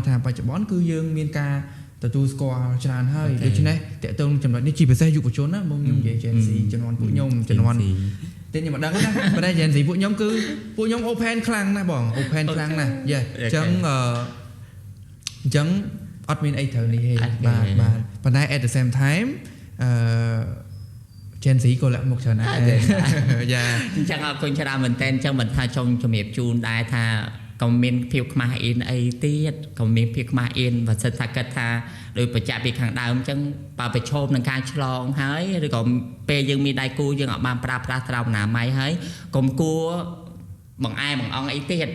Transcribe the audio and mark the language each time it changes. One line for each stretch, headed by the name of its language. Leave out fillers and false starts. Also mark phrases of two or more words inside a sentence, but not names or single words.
Khmer: ថាបច្ចុប្បន្នគឺយើងមានការទទួលស្គាល់ច្រើនហើយដូច្នេះតើតើចំណុចនេះជាពិសេសយុវជនណាមកខ្ញុំនិយាយ Gen Z ជំនាន់ពួកខ្ញុំជំនាន់តែខ្ញុំមិនដឹងណាប៉ុន្តែ Gen Z ពួកខ្ញុំគឺពួកខ្ញុំ open ខ្លាំងណាស់បង open ខ្លាំងណាស់យេអញ្ចឹងអត់មានអីត្រូវនេះទេបាទប៉ុន្តែ
English: at the same time
Khmer: Gen Z ក៏លាក់មុខច្រើនណាស់យ៉ា អញ្ចឹងអរគុណច្រើនមែនតើអញ្ចឹងមិនថាចង់ជំរាបជូនដែរថាកុំមានភាពខ្មាស់អៀនអីទៀតកុំមានភាពខ្មាស់អៀនបើសិនថាគិតថាដោយបច្ចៈពីខាងដើមអញ្ចឹងបើប្រឈមនឹងការឆ្លងហើយឬក៏ពេលយើងមានដៃគូយើងអត់បានប្រើប្រាស់ត្រោមអនាម័យហើយកុំគួរបង្អែបង្អង់អីទៀត